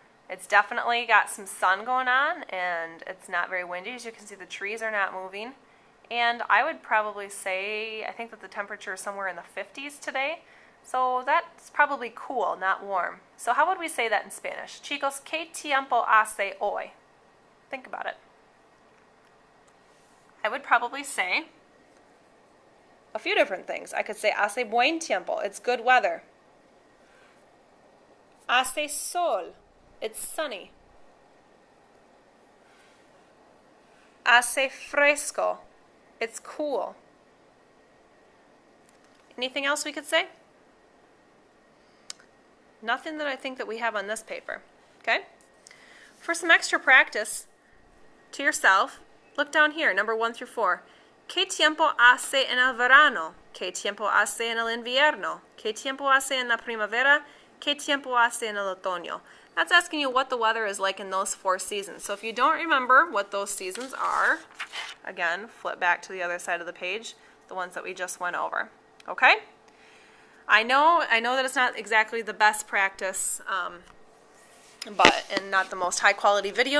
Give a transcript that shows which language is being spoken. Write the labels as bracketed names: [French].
[English] It's definitely got some sun going on, and it's not very windy. As you can see, the trees are not moving. And I would probably say, I think that the temperature is somewhere in the 50s today. So that's probably cool, not warm. So how would we say that in Spanish? [Spanish] Chicos, ¿qué tiempo hace hoy? [English] Think about it. I would probably say a few different things. I could say [Spanish] hace buen tiempo. [English] It's good weather. [Spanish] Hace sol. [English] It's sunny. [Spanish] Hace fresco. [English] It's cool. Anything else we could say? Nothing that I think that we have on this paper. Okay? For some extra practice to yourself, look down here, number 1 through 4. [Spanish] ¿Qué tiempo hace en el verano? ¿Qué tiempo hace en el invierno? ¿Qué tiempo hace en la primavera? ¿Qué tiempo hace en el otoño? [English] That's asking you what the weather is like in those 4 seasons. So if you don't remember what those seasons are, again, flip back to the other side of the page, the ones that we just went over. Okay? I know that it's not exactly the best practice, and not the most high quality video.